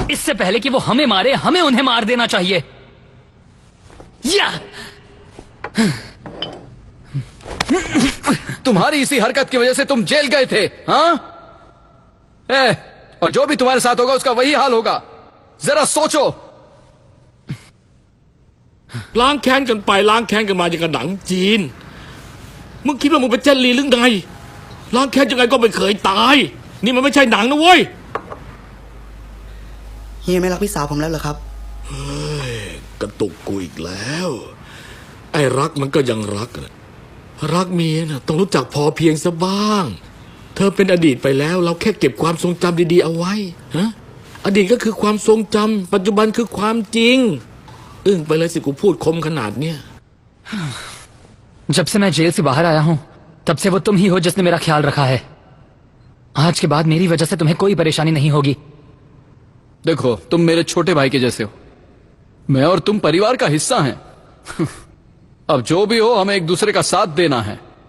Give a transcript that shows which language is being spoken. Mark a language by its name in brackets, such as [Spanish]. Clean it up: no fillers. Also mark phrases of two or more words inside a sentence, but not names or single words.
[Hindi] इससे पहले कि वो हमें मारे, हमें उन्हें मार देना चाहिए। या! तुम्हारी इसी हरकत की वजह से तुम जेल गए थे। हाँ? और जो भी तुम्हारे साथ होगा उसका वही हाल होगा। जरा सोचो। [Thai] ล้างแค้นกันไปล้างแค้นกันมาอย่างกับหนังจีนมึงคิดว่ามึงเป็นเจนลีหรือไงล้างแค้นยังไงก็ไม่เคยตายนี่มันไม่ใช่หนังนะเว้ย เฮียไม่รักพี่สาวผมแล้วเหรอครับ เฮ้ยกระตุกกูอีกแล้วไอ้รักมันก็ยังรักนะรักเมียน่ะต้องรู้จักพอเพียงซะบ้างเธอเป็นอดีตไปแล้วเราแค่เก็บความทรงจำดีๆเอาไว้ฮะอดีตก็คือความทรงจำปัจจุบันคือความจริงอึ้งไปเลยสิกูพูดคมขนาดเนี้ย [Hindi] जब से मैं जेल से बाहर आया हूं तब से वो तुम ही हो जिसने मेरा ख्याल रखा है। आज के बाद मेरी वजह से तुम्हें कोई परेशानी नहीं होगी। देखो, तुम मेरे छोटे भाई के जैसे हो। मैं और तुम परिवार का हिस्सा हैं। अब जो भी हो हमें एक दूसरे का साथ देना है।